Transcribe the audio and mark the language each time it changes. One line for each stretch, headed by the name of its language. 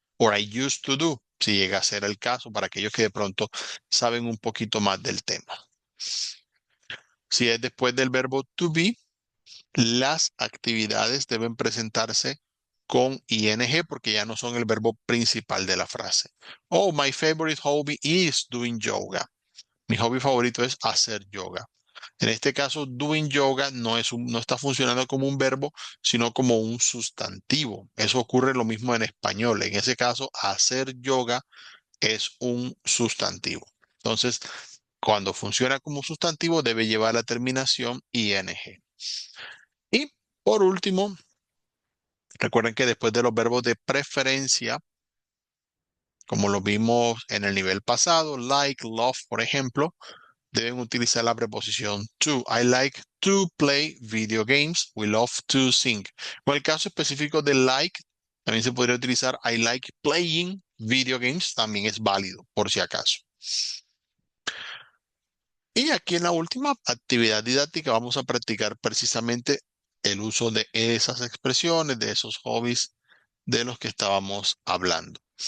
English: Or I used to do,
Spanish: si llega a ser el caso, para aquellos que de pronto saben un poquito más del tema. Si es después del verbo to be, las actividades deben presentarse con ing porque ya no son el verbo principal de la frase.
English: Oh, my favorite hobby is doing yoga.
Spanish: Mi hobby favorito es hacer yoga. En este caso, doing yoga no está funcionando como un verbo, sino como un sustantivo. Eso ocurre lo mismo en español. En ese caso, hacer yoga es un sustantivo. Entonces, cuando funciona como sustantivo, debe llevar la terminación ing. Y por último, recuerden que después de los verbos de preferencia, como lo vimos en el nivel pasado, like, love, por ejemplo, deben utilizar la preposición to.
English: I like to play video games. We love to sing.
Spanish: Con el caso específico de like, también se podría utilizar
English: I like playing
Spanish: video games también es válido, por si acaso. Y aquí en la última actividad didáctica vamos a practicar precisamente el uso de esas expresiones, de esos hobbies de los que estábamos hablando.